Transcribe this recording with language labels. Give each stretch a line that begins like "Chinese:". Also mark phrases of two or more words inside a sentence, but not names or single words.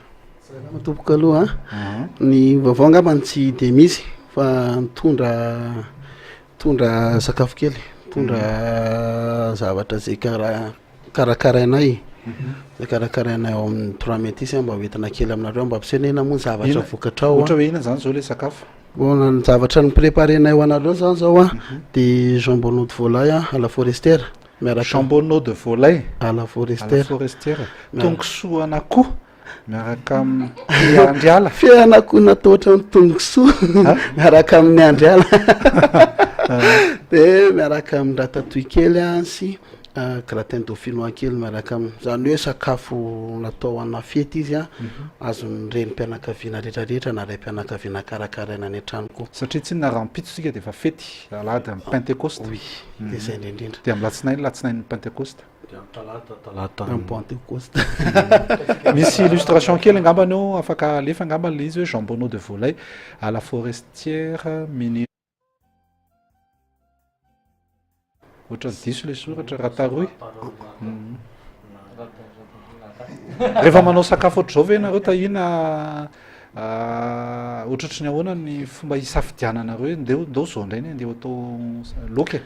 Malagasy: Salama tompoko aloha ny vaovao angamba tsy de misy fa tondra sakafo kely, tondra zavatra zay karakarainay. Karakarainay ao amin'ny 3 Métis mba hoentina kely aminareo mba ampisenena moa zavatra vokatra ao. Ohatra hoe inona zany zao le sakafo? Bona ny zavatra ny préparenay ho anareo zany zao a de
French: jambonneau de volaille à la forestière. Jambonneau de volaille à la forestière.
Malagasy: Tongosoa an'akoho miaraka amin'ny andriala. Fian'akoho natao ohatran'ny tongosoa miaraka amin'ny andriala. De miaraka amin'ny ratatouille kely a sy
French: gratin dauphinois
Malagasy: kely miaraka zany hoe sakafo natao ana fety izy a azon'ny renim-pianakaviana rehetrarehetra na raim-pianakaviana karakaraina any an-trano koa. Satria tsy narampitso sika de efa fety alahady amin'ny pentecoste. Oui, de zay indrindra. De amin'ny latsinainy pentecoste. Talata amin'ny pentecoste. Misy illustration kely angambany eo afaka alefa angamba le izy hoe
French: jambonneau de volaille à la forestière mini.
Malagasy: Otra diso le soratra rataroy. Rehefa manao sakafo ohatr'izao ve nareo tahina ohatratry ny ahoana ny fomba hisafidiananareo ndeo zao indray ny andeha atao loka?